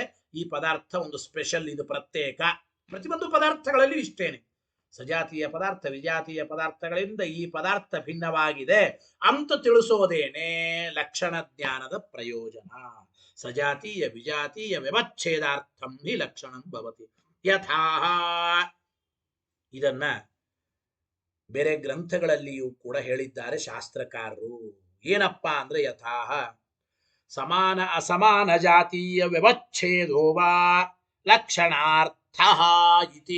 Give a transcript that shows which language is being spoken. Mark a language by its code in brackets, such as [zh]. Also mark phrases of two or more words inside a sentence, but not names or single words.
[kn] ಈ ಪದಾರ್ಥ ಒಂದು ಸ್ಪೆಷಲ್, ಇದು ಪ್ರತ್ಯೇಕ. ಪ್ರತಿಯೊಂದು ಪದಾರ್ಥಗಳಲ್ಲಿ ಇಷ್ಟೇನೆ, ಸಜಾತೀಯ ಪದಾರ್ಥ ವಿಜಾತೀಯ ಪದಾರ್ಥಗಳಿಂದ ಈ ಪದಾರ್ಥ ಭಿನ್ನವಾಗಿದೆ ಅಂತ ತಿಳಿಸೋದೇನೆ ಲಕ್ಷಣ ಜ್ಞಾನದ ಪ್ರಯೋಜನ. [sa] ಸಜಾತೀಯ ವಿಜಾತೀಯ ವ್ಯವಚ್ಛೇದಾರ್ಥಂ ಹಿ ಲಕ್ಷಣಂ ಭವತಿ. ಯಥಾ, [kn] ಇದನ್ನ ಬೇರೆ ಗ್ರಂಥಗಳಲ್ಲಿಯೂ ಕೂಡ ಹೇಳಿದ್ದಾರೆ ಶಾಸ್ತ್ರಕಾರರು. ಏನಪ್ಪಾ ಅಂದ್ರೆ, [sa] ಯಥಾ ಸಮಾನ ಅಸಮಾನ ಜಾತೀಯ ವ್ಯವಚ್ಛೇದೋ ವಾ ಲಕ್ಷಣಾರ್ಥ ಇತಿ.